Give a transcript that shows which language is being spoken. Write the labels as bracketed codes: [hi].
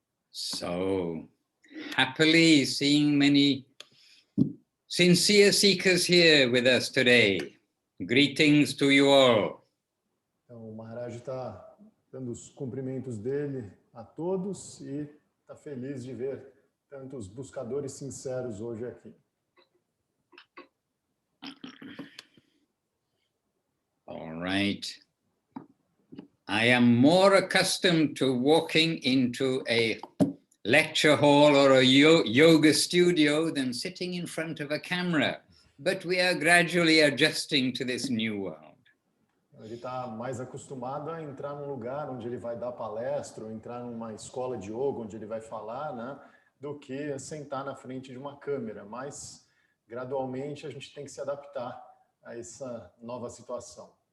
[en] So, happily seeing many sincere seekers here with us today. Greetings to you all. [pt] Então, o Maharaj está dando os cumprimentos dele a todos e está feliz de ver tantos buscadores sinceros hoje aqui. [en] All right. I am more accustomed to walking into a lecture hall or a yoga studio than sitting in front of a camera, but we are gradually adjusting to this new world. [pt] Ele está mais acostumado a entrar num lugar onde ele vai dar palestra, ou entrar numa escola de yoga onde ele vai falar, né, do que sentar na frente de uma câmera. Mas, gradualmente, a gente tem que se adaptar a essa nova situação.